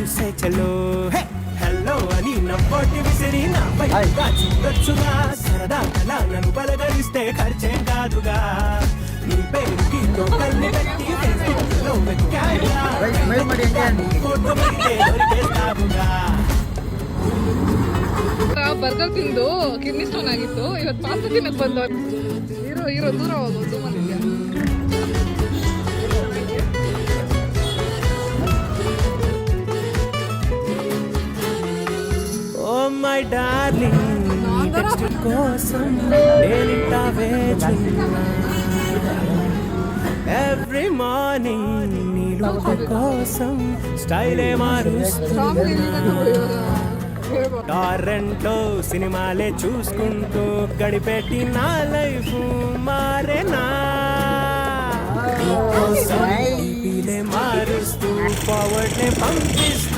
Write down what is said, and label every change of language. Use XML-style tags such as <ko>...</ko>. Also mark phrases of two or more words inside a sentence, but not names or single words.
<te>సే చలో హలో అని నవ్వొట్టి విసిరి నా పైగా చూడొచ్చుగా సరదా కలా నన్ను పలకరిస్తే ఖర్చేం కాదుగా నీ పేరుకి టోకన్ని పెట్టి ఫేస్బుక్లో వెతికానుగా ఫోటో పెడితే దొరికేస్తావుగా</te> <kn>ಬರ್ಗರ್ ತಿಂದು</kn> <en>kidney stone</en> <kn>ಆಗಿತ್ತು ಇವತ್ತು ಪಾಸ್ತಾ ತಿನ್ನಕ್ ಬಂದು ಇರೋ ದೂರ ಹೋಗೋದು ಮನೆಗೆ</kn> <en>oh my darling</en> <te>నీ టెక్స్ట్ కోసం నేనింటా వేచున్నా</te> <en>every morning</en> <te>నీ లుక్ కోసం స్టైలే మారుస్తున్నా టారెంట్లో సినిమాలే చూసుకుంటూ గడిపెట్టి నా లైఫ్ మారేనా మారుస్తూ ఫార్వర్డ్ నే పంపిస్తూ</te>